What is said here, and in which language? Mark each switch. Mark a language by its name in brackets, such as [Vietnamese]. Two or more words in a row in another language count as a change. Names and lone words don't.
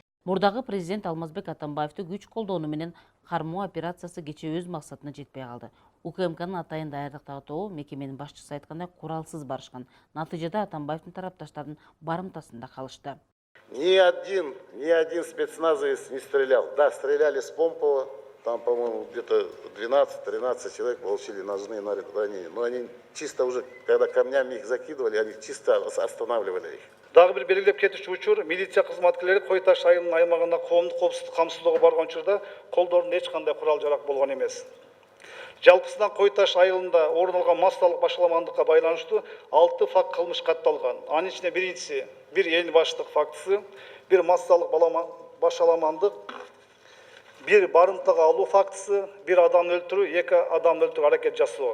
[Kyrgyz] Мурдагы президент Алмазбек Атамбаевди күч колдонуу менен кармоо операциясы кечээ өз максатына жетпей калды. УКМКнын атайын даярдыктагы тобу мекеменин башчысы айткандай куралсыз барышкан. Натыйжада Атамбаевдин тарапташтардын барымтасында калышты. [Russian] Ни один спецназовец не стрелял. Да, стреляли с Помпова. Там, по-моему, где-то 12-13 человек получили ножные ранения. Но они чисто уже, когда камнями их закидывали, они чисто останавливали их. [Kyrgyz] Дагы бир белгилеп кетүүчү учур, милиция кызматкерлери Кой Таш айылынын аймагында коомдук коопсуздук камсыздоого барган учурда колдорунда эч кандай курал жарак болгон эмес. Жалпысынан Кой Таш айылында орун алган массалык башаламандыкка байланыштуу 6 факт кылмыш катталган. Анын ичинде биринчиси бир эл баштык фактысы, бир массалык башаламандык, бир барымтага алуу фактысы, бир адам өлтүрүү, 2 адам өлтүрүү аракет жасоо.